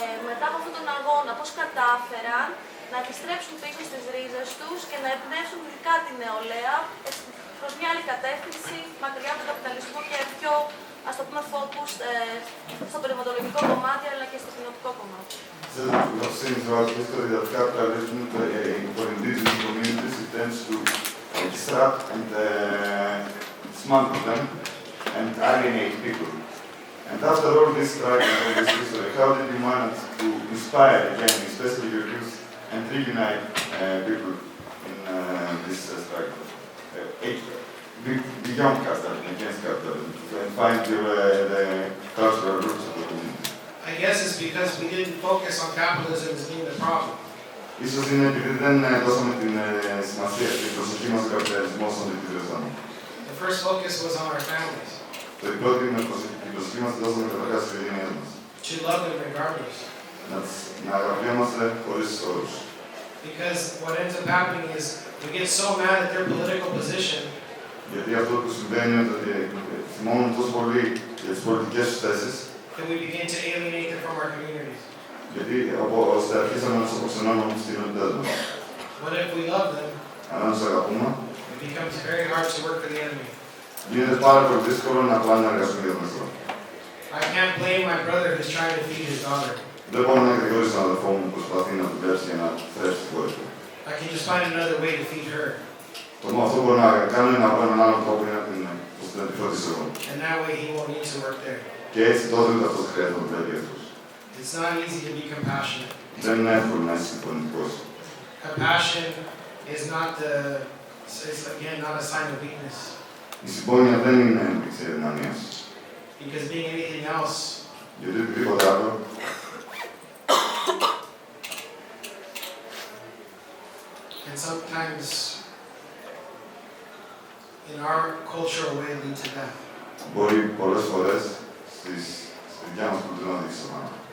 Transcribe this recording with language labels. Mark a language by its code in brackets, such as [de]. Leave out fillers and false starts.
[el] Μετά από αυτόν τον αγώνα, πώς κατάφεραν να επιστρέψουν πίσω στις ρίζες τους και να εμπνεύσουν ειδικά την νεολαία προς μια άλλη κατεύθυνση, μακριά από τον καπιταλισμό και πιο, ας το πούμε, focus στο περιβαλλοντολογικό κομμάτι αλλά και στο κοινωτικό κομμάτι. [en] So we've seen throughout history that capitalism for indigenous communities it tends to disrupt and dismantle them and alienate people. And after all this struggle, all this history, how did you manage to inspire again, especially your youth, and reunite people in this struggle? Beyond capitalism, against capitalism, and find the cultural roots of the community. I guess it's because we didn't focus on capitalism as being the problem. [el] Ίσως είναι επειδή δεν δώσαμε την σημασία, την προσοχή μας στον καπιταλισμό όσο αντιπληρώσαμε. [en] The first focus was on our families. [el] Η πρώτη προσοχή μας την δώσαμε καταρχάς στις οικογένειές μας. [en] To love them regardless. [el] Να αγαπιόμαστε χωρίς όρους. [en] Because what ends up happening is we get so mad at their political position. [el] Γιατί αυτό που συμβαίνει είναι ότι θυμώνουν τόσο πολύ για τις πολιτικές τους θέσεις. [en] That we begin to alienate them from our communities. [el] Γιατί ώστε αρχίσαμε να τους αποξενώνουμε από τις κοινότητές μας. [en] What if we love them? [el] Αν τους αγαπούμε, [en] It becomes very hard to work for the enemy. [el] γίνεται πάρα πολύ δύσκολο να πάνε να εργαστούν για τον εχθρό. [en] I can't blame my brother who's trying to feed his daughter. [el] Δεν μπορώ να κατηγορήσω τον αδελφό μου που προσπαθεί να δουλέψει για να θρέψει την κόρη του. [en] I can just find another way to feed her. [el] Το μόνο αυτό που μπορώ να κάνω είναι να βρω έναν άλλο τρόπο για να την φροντίσω εγώ. [en] And that way he won't need to work there. [el] Και έτσι τότε ούτε αυτός χρειάζεται να δουλεύει αυτός. [en] It's not easy to be compassionate. [el] Δεν είναι εύκολο να είσαι συμφωνητικός. [en] Compassion is not it's again not a sign of weakness. [el] Η συμπόνια δεν είναι ένδειξη αδυναμίας. [en] Because being anything else, [el] Γιατί οτιδήποτε άλλο, [en] and sometimes in our cultural way lead to death. [el] μπορεί πολλές φορές στη δικιά μας κουλτούρα να δείξει το πάνω.